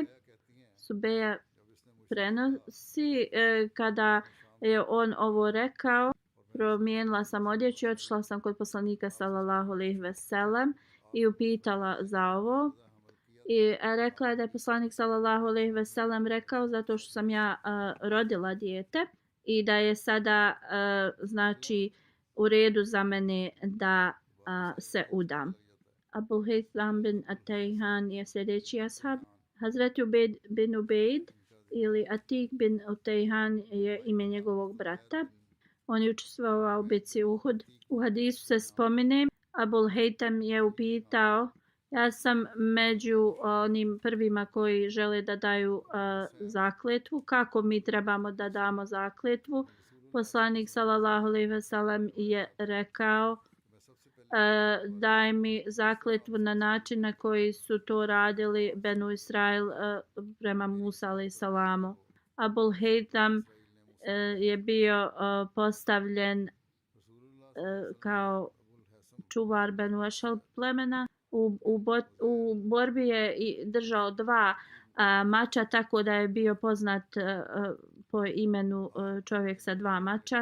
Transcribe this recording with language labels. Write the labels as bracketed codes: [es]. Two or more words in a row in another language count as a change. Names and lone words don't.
[bs] Subeja prenosi kada je on ovo rekao, promijenila sam odjeću i otišla sam kod poslanika [ar] صلى الله عليه وسلم [bs] i upitala za ovo. I rekla je da je poslanik [ar] صلى الله عليه وسلم [bs] rekao zato što sam ja rodila dijete i da je sada znači u redu za mene da se udam. Abu Haytham bin Atayhan je sljedeći ashab. Hazreti Ubejd bin Ubejd ili Atik bin Utejhan je ime njegovog brata. On je učestvovao u bitci Uhud. U hadisu se spomene Abul Haytham je upitao, ja sam među onim prvima koji žele da daju zakletvu. Kako mi trebamo da damo zakletvu? Poslanik [ar] صلى الله عليه وسلم [bs] je rekao daj mi zakletvu na način na koji su to radili Benu Israil prema Musa [ar] عليه السلام. [bs] Abul Haytham je bio postavljen kao čuvar Benu Ešal plemena. U borbi je držao 2 mača, tako da je bio poznat po imenu čovjek sa 2 mača.